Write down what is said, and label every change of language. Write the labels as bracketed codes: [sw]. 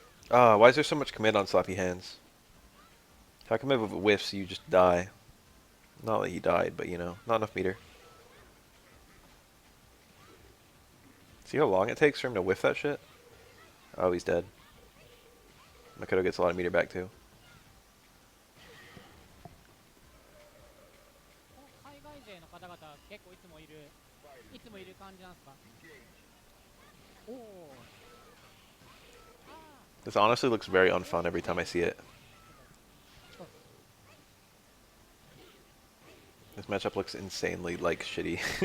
[en] Ah, why is there so much command on sloppy hands? How come if it whiffs you just die? Not that he died, but you know, not enough meter. See how long it takes for him to whiff that shit? Oh, he's dead. Makoto gets a lot of meter back too. [ja] 海外勢の方々結構いつもいる感じなんですかおお [en] This honestly looks very unfun every time I see it. This matchup looks insanely, like, shitty.